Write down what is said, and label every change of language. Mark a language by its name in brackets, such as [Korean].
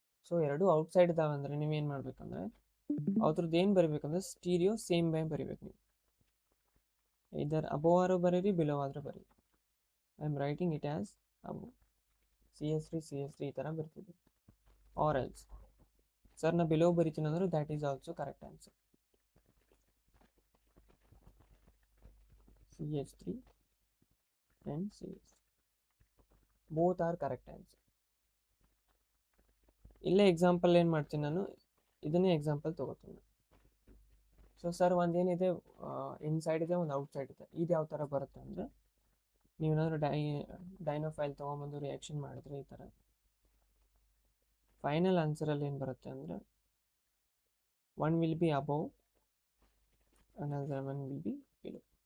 [Kannada] So ಎರಡು outside ಇದ್ದಾವೆ ಅಂದರೆ ನೀವೇನು ಮಾಡಬೇಕಂದ್ರೆ, ಅವ್ರದ್ದು ಏನು ಬರೀಬೇಕಂದ್ರೆ ಸ್ಟೀರಿಯೋ ಸೇಮ್ ಬೈ ಬರೀಬೇಕು ನೀವು. ಇದರ್ ಅಬೋವ್ ಆದರೂ ಬರೀರಿ, ಬಿಲೋ ಆದರೂ ಬರೀರಿ. [English] I am writing it as above CH3 [Kannada] ಈ ಥರ ಬರ್ತಿದೆ. [English] or else sir [Kannada] ನಾ ಬಿಲೋ ಬರಿತೀನಿ ಅಂದ್ರೆ [English] That is also correct answer. CH3 and CH3 both are correct answer. [Kannada] ಇಲ್ಲೇ ಎಕ್ಸಾಂಪಲ್ ಏನು ಮಾಡ್ತೀನಿ ನಾನು, ಇದನ್ನೇ ಎಕ್ಸಾಂಪಲ್ ತೊಗೋತೀನಿ. ಸೊ ಸರ್ ಒಂದೇನಿದೆ ಇನ್ಸೈಡ್ ಇದೆ, ಒಂದು ಔಟ್ಸೈಡ್ ಇದೆ. ಇದು ಯಾವ ಥರ ಬರುತ್ತೆ ಅಂದರೆ, ನೀವೇನಾದರೂ ಡೈನೋಫೈಲ್ ತೊಗೊಂಬಂದು ರಿಯಾಕ್ಷನ್ ಮಾಡಿದ್ರೆ ಈ ಥರ ಫೈನಲ್ ಆನ್ಸರಲ್ಲಿ ಏನು ಬರುತ್ತೆ ಅಂದರೆ, [English] One will be above another one will be below.